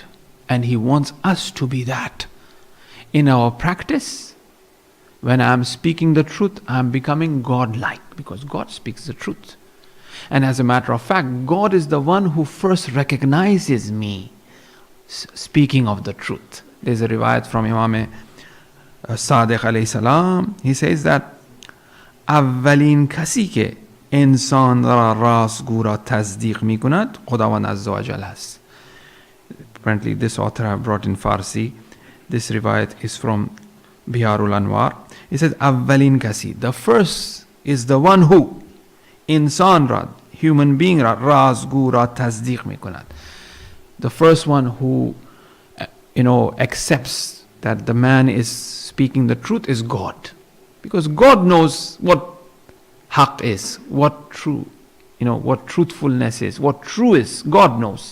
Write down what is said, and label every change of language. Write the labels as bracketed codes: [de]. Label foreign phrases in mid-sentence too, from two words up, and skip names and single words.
[en] And He wants us to be that. In our practice, when I am speaking the truth, I am becoming God-like, because God speaks the truth. And as a matter of fact, God is the one who first recognizes me speaking of the truth. There's a riwayat from Imam Sadiq [ar] عليه السلام. [en] He says that [fa] اولین کسی که انسان را راستگو را تصدیق می کند خداوند عزوجل هست. [en] Apparently this author have brought in Farsi. This riwayat is from Biharul Anwar. He says [fa] اولین کسی, [en] the first is the one who [fa] انسان را, [en] human being [fa] را راستگو را تصدیق می کند. [en] The first one who accepts that the man is speaking the truth is God. Because God knows what haqq is, what true, what truthfulness is, what true is. God knows.